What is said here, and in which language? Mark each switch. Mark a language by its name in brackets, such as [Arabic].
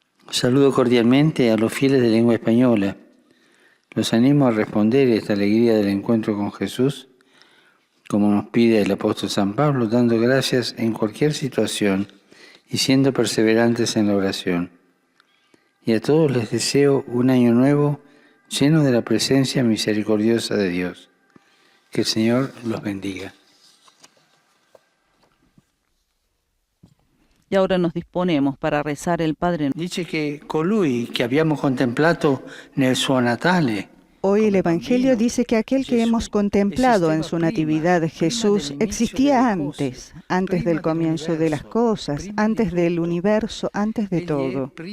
[Spanish] Saludo cordialmente a los fieles de lengua española. Los animo a responder a esta alegría del encuentro con Jesús, como nos pide el apóstol San Pablo, dando gracias en cualquier situación y siendo perseverantes en la oración. Y a todos les deseo un año nuevo lleno de la presencia misericordiosa de Dios. Que el Señor los bendiga. Y ahora nos disponemos para rezar el Padre Nuestro. [Italian] Dice che colui che abbiamo contemplato nel suo Natale [Spanish] Hoy el Evangelio dice que aquel que hemos contemplado en su natividad, Jesús, existía antes del comienzo de las cosas, antes del universo, antes de todo.